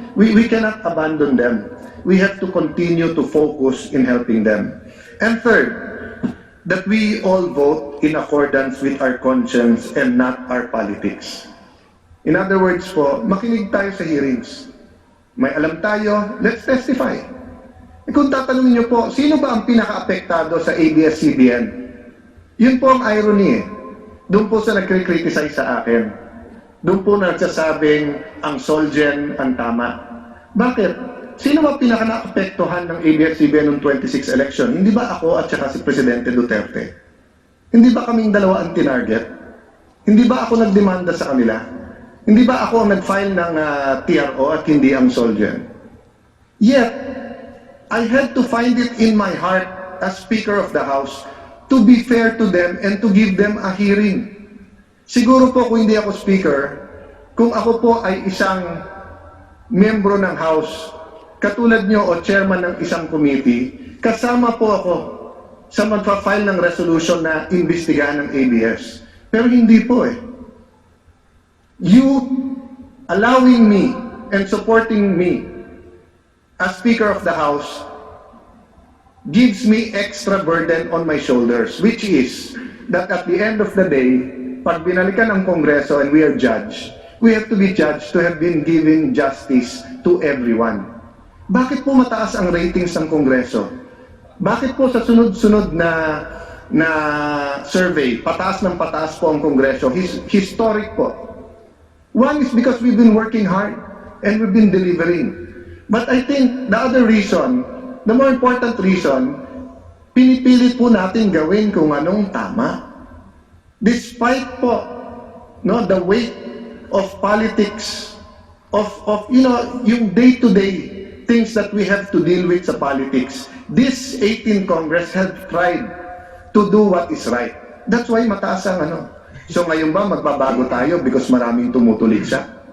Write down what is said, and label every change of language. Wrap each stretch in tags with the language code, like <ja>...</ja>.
<en>We cannot abandon them. We have to continue to focus in helping them. And third, that we all vote in accordance with our conscience and not our politics. In other words</en> <tl>po, makinig tayo sa hearings. May alam tayo,</tl> <en>let's testify.</en> <tl>E kung tatanungin niyo po, sino ba ang pinaka-apektado sa ABS-CBN? Yun po ang irony eh. Doon po sa nagkri-criticize sa akin. Doon po nagsasabing ang Solgen ang tama. Bakit? Sino ba pinaka-naapektuhan ng ABS-CBN noong 26 election? Hindi ba ako at saka si Presidente Duterte? Hindi ba kaming dalawa ang tinarget? Hindi ba ako nagdemanda sa kanila? Hindi ba ako ang nag-file ng TRO at hindi ang Solgen?</tl> <en>Yet, I had to find it in my heart as Speaker of the House to be fair to them and to give them a hearing.</en> <tl>Siguro po kung hindi ako speaker, kung ako po ay isang membro ng House, katulad nyo o chairman ng isang committee, kasama po ako sa magpa-file ng resolution na imbestigahan ng ABS. Pero hindi po eh.</tl> <en>You allowing me and supporting me as Speaker of the House gives me extra burden on my shoulders, which is that at the end of the day,</en> <tl>pag binalikan ang Kongreso</tl> <en>and we are judged, we have to be judged to have been giving justice to everyone.</en> <tl>Bakit po mataas ang ratings ng Kongreso? Bakit po sa sunod-sunod na survey, pataas ng pataas po ang Kongreso? Historic po.</tl> <en>One is because we've been working hard and we've been delivering. But I think the other reason, the more important reason,</en> <tl>pinipilit po natin gawin kung anong tama.</tl> <en>Despite po the weight of politics, of yung day-to-day things that we have to deal with sa politics, this 18th Congress has tried to do what is right.</en> <tl>That's why mataas ang So ngayon ba magbabago tayo because maraming tumutulig siya?</tl>